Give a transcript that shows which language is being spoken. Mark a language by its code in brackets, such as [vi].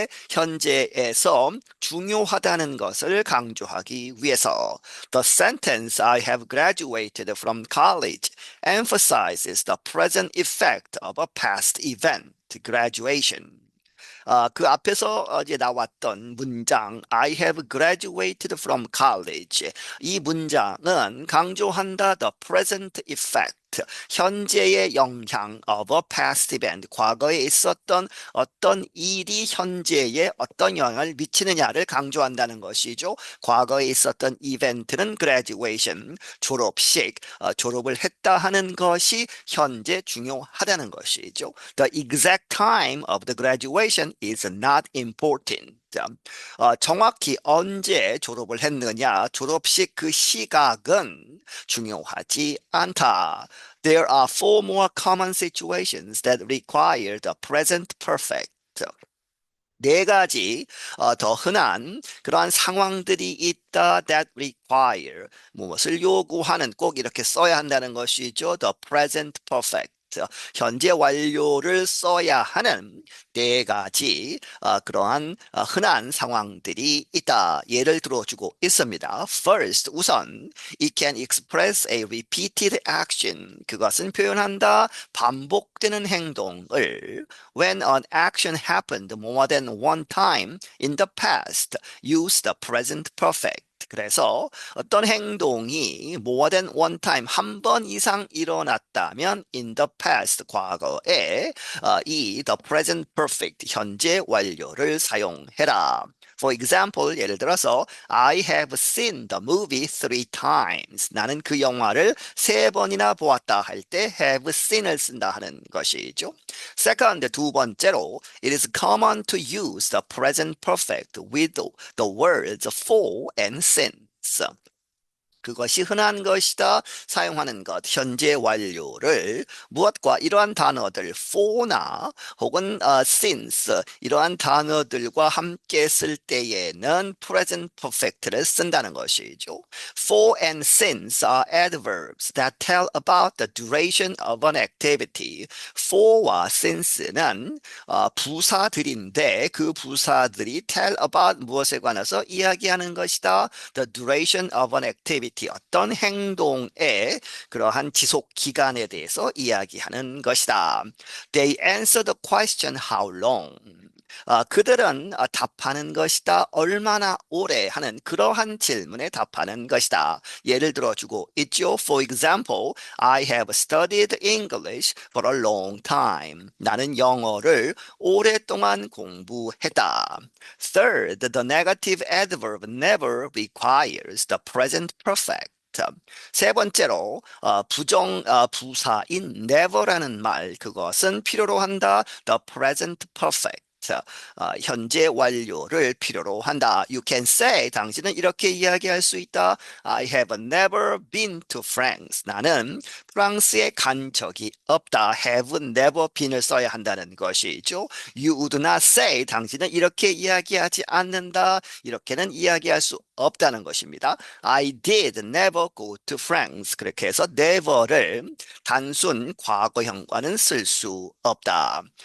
[ko] 현재에서 중요하다는 것을 강조하기 위해서 [en] The sentence I have graduated from college emphasizes the present effect of a past event, graduation. [ko] 그 앞에서 이제 나왔던 문장 [en] I have graduated from college [ko] 이 문장은 강조한다 [en] the present effect [ko] 현재의 영향 [en] of a past event [ko] 과거에 있었던 어떤 일이 현재에 어떤 영향을 미치느냐를 강조한다는 것이죠. 과거에 있었던 이벤트는 graduation 졸업식 졸업을 했다 하는 것이 현재 중요하다는 것이죠. [en] The exact time of the graduation is not important. [ko] 정확히 언제 졸업을 했느냐, 졸업식 그 시각은 중요하지 않다. [en] There are four more common situations that require the present perfect. [ko] 네 가지 더 흔한 그러한 상황들이 있다 [en] that require [ko] 무엇을 요구하는 꼭 이렇게 써야 한다는 것이죠. [en] The present perfect. [ko] 현재 완료를 써야 하는 네 가지 그러한 흔한 상황들이 있다. 예를 들어주고 있습니다. [en] First, [ko] 우선 [en] it can express a repeated action. [ko] 그것은 표현한다. 반복되는 행동을 [en] When an action happened more than one time in the past, use the present perfect. [ko] 그래서 어떤 행동이 [en] more than one time [ko] 한 번 이상 일어났다면 [en] in the past [ko] 과거에 이 [en] the present perfect [ko] 현재 완료를 사용해라. [en] For example, [ko] 예를 들어서 [en] I have seen the movie 3 times. [ko] 나는 그 영화를 3번이나 보았다 할 때 have seen을 쓴다 하는 것이죠. [en] Second, [ko] 두 번째로 [en] it is common to use the present perfect with the words for and since. [ko] 그것이 흔한 것이다 사용하는 것 현재 완료를 무엇과 이러한 단어들 for나 혹은 since 이러한 단어들과 함께 쓸 때에는 present perfect를 쓴다는 것이죠. [en] For and since are adverbs that tell about the duration of an activity. [ko] for와 since는 부사들인데 그 부사들이 [en] tell about [ko] 무엇에 관해서 이야기하는 것이다. [en] The duration of an activity. [ko] 어떤 행동의 그러한 지속 기간에 대해서 이야기하는 것이다. [en] They answer the question how long. [ko] 그들은 답하는 것이다. 얼마나 오래 하는 그러한 질문에 답하는 것이다. 예를 들어주고 있죠. [en] For example, I have studied English for a long time. [ko] 나는 영어를 오랫동안 공부했다. [en] Third, the negative adverb never requires the present perfect. [ko] 세 번째로 부사인 never라는 말 그것은 필요로 한다. [en] The present perfect. [ko] 현재 완료를 필요로 한다. [en] You can say [ko] 당신은 이렇게 이야기할 수 있다. [en] I have never been to France. [ko] 나는 프랑스에 간 적이 없다. have never been을 써야 한다는 것이죠. [en] You would not say [ko] 당신은 이렇게 이야기하지 않는다. 이렇게는 이야기할 수 없다는 것입니다. [en] I did never go to France. [ko] 그렇게 해서 never를 단순 과거형과는 쓸 수 없다.